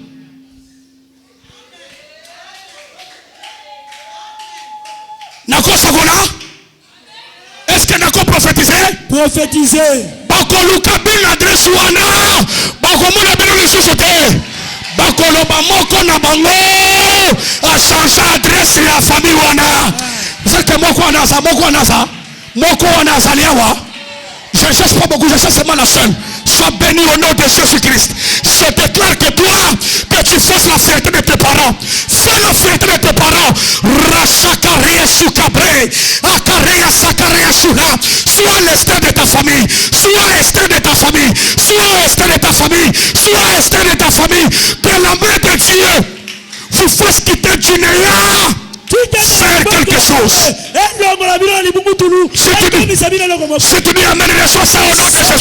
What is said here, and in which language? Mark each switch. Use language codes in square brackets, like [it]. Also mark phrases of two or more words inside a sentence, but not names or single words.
[ln] Nako sagola [fr] est-ce que [ln] nako prophétiser bako luka bin adresse wana bako mona bino [fr] le société [ln] bako loba moko na bango a [fr] changer adresse [ln] ya famille wana [fr] c'est que [ln] moko wana za liawa. [fr] Je cherche pas beaucoup, je cherche seulement la seule. Sois béni au nom de Jésus-Christ. Je déclare que toi, que tu fasses la fierté de tes parents. Fais la fierté de tes parents. Rachakaria soukabre. Akaria sakaria soula. Sois l'Esther de ta famille. Sois Esther de ta famille. Sois Esther de ta famille. Sois Esther de ta famille. Que la main de Dieu vous fasse quitter du néant. Faire quelque chose. Si tu dis amen, reçois ça au nom de Jésus.